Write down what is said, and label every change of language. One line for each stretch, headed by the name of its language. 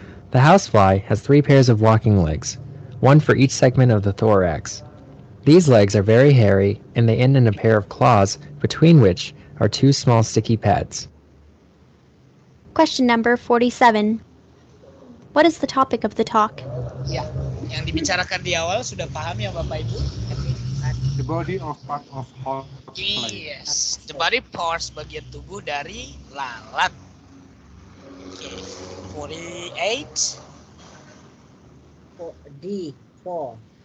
English: The housefly has 3 pairs of walking legs, one for each segment of the thorax. These legs are very hairy, and they end in a pair of claws, between which are 2 small sticky pads. Question number 47. What is the topic of the talk?
Indonesian: Ya, yang dibicarakan di awal sudah paham ya Bapak Ibu?
English: The body of part of housefly. Yes, the body parts,
Indonesian: bagian tubuh dari lalat. Oke, 48. D, 4.